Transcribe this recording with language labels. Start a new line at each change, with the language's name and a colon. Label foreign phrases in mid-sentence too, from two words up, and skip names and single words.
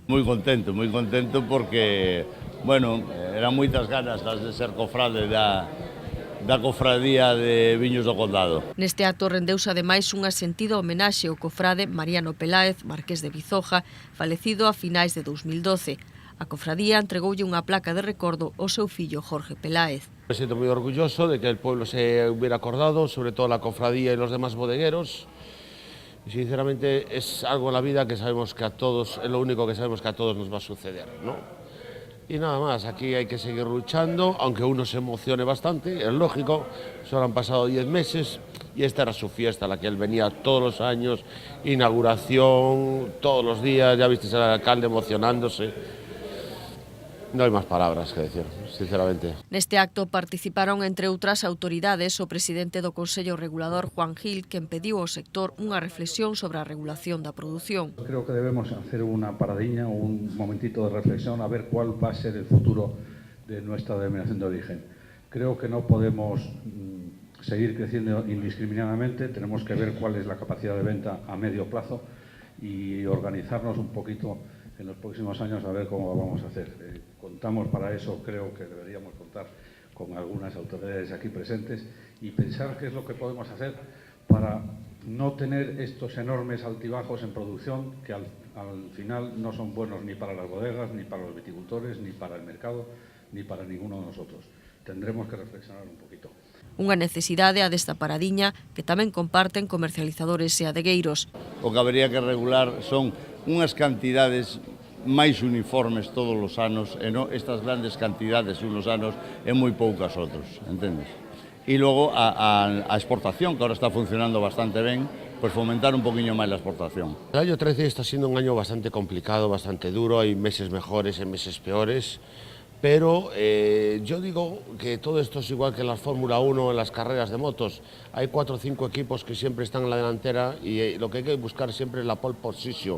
Galician: Moi contento porque, eran moitas ganas de ser cofrade da cofradía de Viños do Condado. Neste acto rendeuse ademais unha sentida homenaxe ao cofrade Mariano Peláez, Marqués de Bizoja, falecido a finais de 2012. A cofradía entregoulle unha placa de recordo ao seu fillo Jorge Peláez.
Spanish: Me siento muy orgulloso de que el pueblo se hubiera acordado, sobre todo la cofradía y los demás bodegueros. Y sinceramente es algo en la vida que sabemos que a todos, es lo único que sabemos que a todos nos va a suceder, ¿no? Y nada más, aquí hay que seguir luchando, aunque uno se emocione bastante, es lógico, solo han pasado 10 meses y esta era su fiesta, la que él venía todos los años, inauguración, todos los días, ya visteis al alcalde emocionándose.
Galician: No hai máis palabras que decir, sinceramente. Neste acto participaron, entre outras autoridades, o presidente do Consello Regulador, Juan Gil, que pediu ao sector unha reflexión sobre a regulación da produción.
Spanish: Creo que debemos hacer una paradiña o un momentito de reflexión a ver cuál va a ser el futuro de nuestra denominación de origen. Creo que no podemos seguir creciendo indiscriminadamente, tenemos que ver cuál es la capacidad de venta a medio plazo y organizarnos un poquito en los próximos años a ver cómo vamos a hacer. Contamos para eso, creo que deberíamos contar con algunas autoridades aquí presentes y pensar qué es lo que podemos hacer para no tener estos enormes altibajos en producción que al final no son buenos ni para las bodegas, ni para los viticultores, ni para el mercado, ni para ninguno de nosotros. Tendremos que reflexionar un poquito.
Galician: Unha necesidade a desta paradiña que tamén comparten comercializadores e adegueiros. O que habería que regular son unhas cantidades máis uniformes todos os anos e non estas grandes cantidades unos anos e moi poucas outros, entendes? E logo a exportación, que ahora está funcionando bastante ben, pues fomentar un poquinho máis a exportación.
Spanish: El año 13 está siendo un año bastante complicado, bastante duro, hay meses mejores y meses peores, pero yo digo que todo esto es igual que en la Fórmula 1, en las carreras de motos. Hay 4 o 5 equipos que siempre están en la delantera y lo que hay que buscar siempre es la
English: pole position.